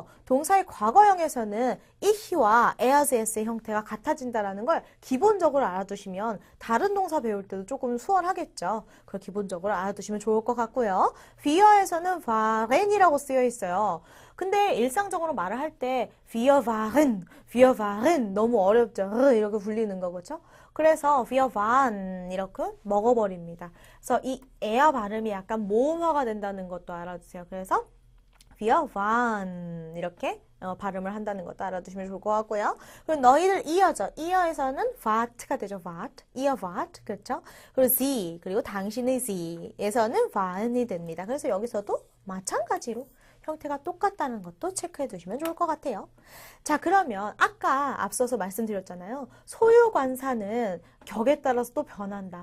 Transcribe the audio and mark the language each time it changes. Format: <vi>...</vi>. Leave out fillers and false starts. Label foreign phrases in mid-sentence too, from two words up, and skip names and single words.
<ko>동사의 과거형에서는 ich와 ers의 형태가 같아진다는 걸 기본적으로 알아두시면 다른 동사 배울 때도 조금 수월하겠죠. 그걸 기본적으로 알아두시면 좋을 것 같고요. were에서는 waren이라고 쓰여 있어요. 근데 일상적으로 말을 할 때</ko> <de>wir waren</de> <ko>너무 어렵죠. 이렇게 불리는 거 그렇죠? 그래서</ko> <de>wir waren</de> <ko>이렇게 먹어버립니다. 그래서 이 에어 발음이 약간 모음화가 된다는 것도 알아두세요. 그래서</ko> <de>wir waren</de> <ko>이렇게 발음을 한다는 것도 알아두시면 좋을 것 같고요. 그리고 너희들 이어죠. 이어에서는 wart가 되죠.</ko> <de>wart, ihr wart</de> <ko>그렇죠? 그리고 sie 그리고 당신의 sie에서는 waren이 됩니다. 그래서 여기서도 마찬가지로 형태가 똑같다는 것도 체크해 두시면 좋을 것 같아요. 자, 그러면 아까 앞서서 말씀드렸잖아요. 소유관사는 격에 따라서 또 변한다.</ko>